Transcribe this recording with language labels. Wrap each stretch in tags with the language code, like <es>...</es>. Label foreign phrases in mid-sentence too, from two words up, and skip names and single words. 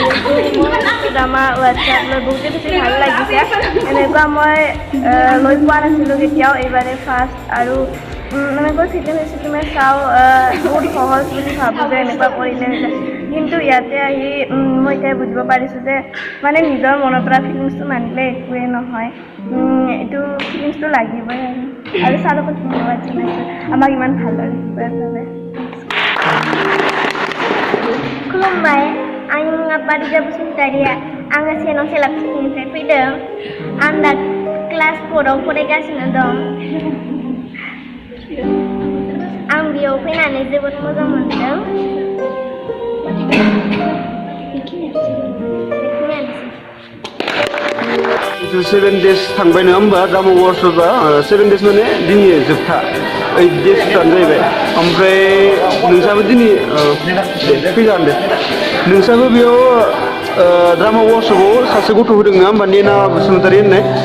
<as>আছোঁ মোৰ ড্ৰামা ৱৰ্কশ্বপ লৈ বহুতেই বেছি ভাল লাগিছে এনেকুৱা মই লৈ পোৱা নাছিলোঁ কেতিয়াও এইবাৰে ফাৰ্ষ্ট আৰু এনেকৈ ফিল্মে চাওঁ বহুত সহজ বুলি ভাবোঁ যে এনেকুৱা কৰিলে কিন্তু ইয়াতে আহি মই এতিয়া বুজিব পাৰিছোঁ যে মানে নিজৰ মনৰ পৰা ফিলিংছটো মানিলে একোৱেই নহয় এইটো ফিলিংছটো লাগিবই আৰু চালকত ধন্যবাদ জনাইছোঁ আমাক ইমান ভালদৰে শিকোৱাৰ বাবে</as> <brx>खुलुमबाय आंनि मुङा बारिजा बसुमतारी आङो सेनं सेलाफिनिफ्राय फैदों आं दा क्लास 4 आव फरायगासिनो दं आं बेयाव फैनानै जोबोद मोजां मोनदों बेखिनियानोसै 7 days थांबाय नङा होमबा ड्रामा वर्कशपआ 7 days माने दिनै जोबथा 8 days थानो जाहैबाय ओमफ्राय नोंसाबो दिनै फैजागोन दे नोंसाबो बेयाव ड्रामा वर्कशपआव सासे गथ' होदों नङा होमबा नेना बसुमतारी होननाय</brx>